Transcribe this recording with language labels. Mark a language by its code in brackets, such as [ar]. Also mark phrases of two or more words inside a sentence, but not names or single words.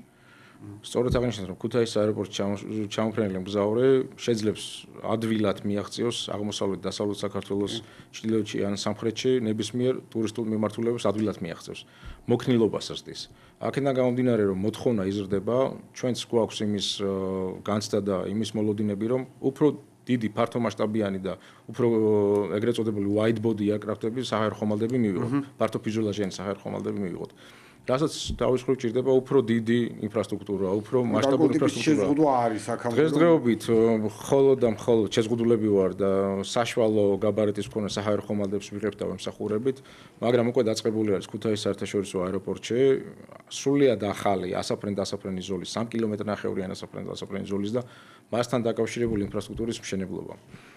[ka] სწორედ აღნიშნეთ, რომ ქუთაისის აეროპორტში ჩამოფრენილი მგზავრი შეძლებს ადვილად მიაღწიოს აღმოსავლეთ დასავლეთ საქართველოს ჩრდილოეთში ან სამხრეთში ნებისმიერ ტურისტულ მიმართულებას ადვილად მიაღწევს. მოქნილობას ზრდის. აქედან გამომდინარე, რომ მოთხოვნა იზრდება, ჩვენც გვაქვს იმის განცდა და იმის მოლოდინები, რომ უფრო დიდი ფართომასშტაბიანი და უფრო ეგრეთ წოდებული [en] wide body aircraft-ები [ka] საჰაერო ხომალდები მივიღოთ. ფართოფიზიოლოგიანი საჰაერო ხომალდები მივიღოთ. რასაც თავის მხრივ ჭირდება უფრო დიდი ინფრასტრუქტურა, უფრო მასშტაბური ინფრასტრუქტურა. შეზღუდვა არის აქამდე. დღესდღეობით მხოლოდ და მხოლოდ შეზღუდულები ვარ და საშუალო გაბარიტის მქონე საჰაერო ხომალდებს ვიღებ და ვემსახურებით, მაგრამ უკვე დაწყებული არის ქუთაისის საერთაშორისო აეროპორტში სრულიად ახალი ასაფრენ-დასაფრენი ზოლის 3 კილომეტრ ნახევრიანი ასაფრენ-დასაფრენი ზოლის და მასთან დაკავშირებული ინფრასტრუქტურის მშენებლობა.